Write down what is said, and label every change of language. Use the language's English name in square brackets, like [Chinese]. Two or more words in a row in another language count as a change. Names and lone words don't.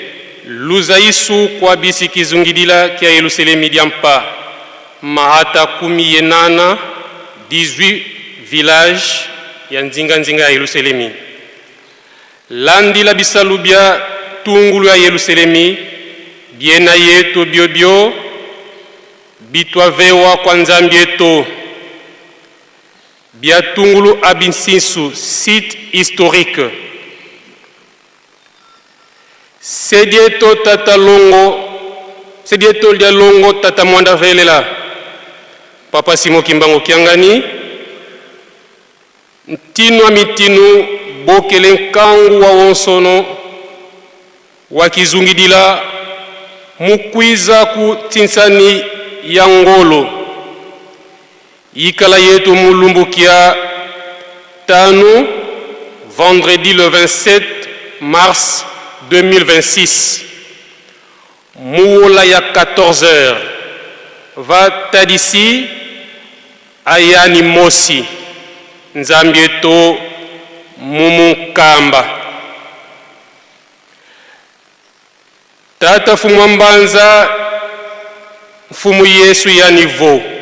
[Kongo] luzaisu kwa bisi kizungidila kia Yerusalemi diampa mahata 18 village ya nzinga ya Yerusalemi landi la bisalubia tungulu ya Yerusalemi biena yeto biobio bitwa vewa kwa nzambi eto Biatungulu Abinsinsu, [French] site historique. [Kongo] Sedieto tata longo, sedieto lia longo tata mwanda velela. Papa Simon Kimbangu Kiangani. Ntinu mitinu bokele nkangu wa wonsono. Wakizungidila mukwiza ku tinsani ya ngolo. Yikala yetu mulumbukia tanu [French] vendredi le 27 mars 2026 [Kongo] muula ya 14h va tadisi ayani mosi nzambi eto mumukamba tata fumu mbanza fumu Yesu ya nivo